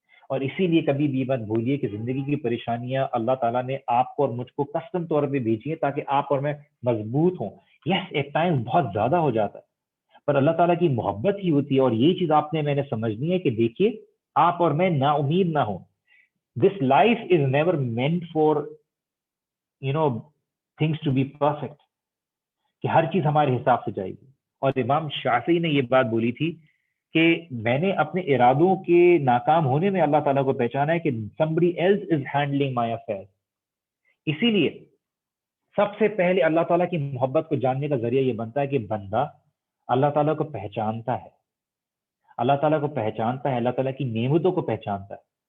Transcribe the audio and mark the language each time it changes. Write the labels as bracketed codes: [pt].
[ur] اور اسی لیے کبھی بھی مت بھولیے کہ زندگی کی پریشانیاں اللہ تعالیٰ نے آپ کو اور مجھ کو کسٹم طور پہ بھیجی ہیں تاکہ آپ اور میں مضبوط ہوں. یس ایک ٹائم بہت زیادہ ہو جاتا ہے پر اللہ تعالیٰ کی محبت ہی ہوتی ہے، اور یہ چیز آپ نے میں نے سمجھنی ہے کہ دیکھیے آپ اور میں نا امید نہ ہوں. [en] This life is never meant for things to be perfect [ur] کہ ہر چیز ہمارے حساب سے جائے گی. اور امام شافعی نے یہ بات بولی تھی کہ میں نے اپنے ارادوں کے ناکام ہونے میں اللہ تعالیٰ کو پہچانا ہے کہ [en] somebody else is handling my affairs. [ur] اسی لیے سب سے پہلے اللہ تعالیٰ کی محبت کو جاننے کا ذریعہ یہ بنتا ہے کہ بندہ اللہ تعالیٰ کو پہچانتا ہے، اللہ تعالیٰ کو پہچانتا ہے، اللہ تعالیٰ کی نعمتوں کو پہچانتا ہے.